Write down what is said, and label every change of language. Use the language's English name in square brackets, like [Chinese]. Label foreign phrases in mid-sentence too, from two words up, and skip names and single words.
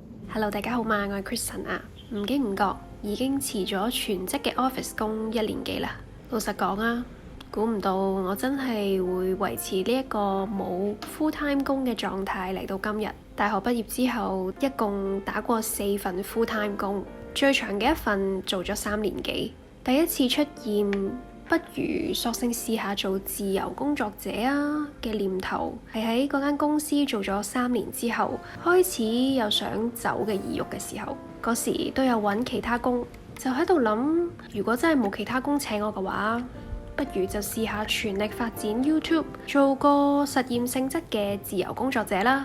[Cantonese] Hello，大家好嘛，我係 Kristen 啊。唔經唔覺已經辭咗全職嘅 office 工1年幾啦。老實講啊，估唔到我真係會維持呢一個冇 [English] full time [Cantonese] 工嘅狀態嚟到今日。大學畢業之後，一共打過4份 [English] full time [Cantonese] 工，最長嘅一份做咗3年幾。第一次出現不如索性試下做自由工作者啊嘅念頭，係喺嗰間公司做咗3年之後，開始有想走嘅意欲嘅時候。嗰時都有揾其他工，就喺度諗，如果真係冇其他工請我嘅話，不如就試下全力發展 YouTube， 做個實驗性質嘅自由工作者啦。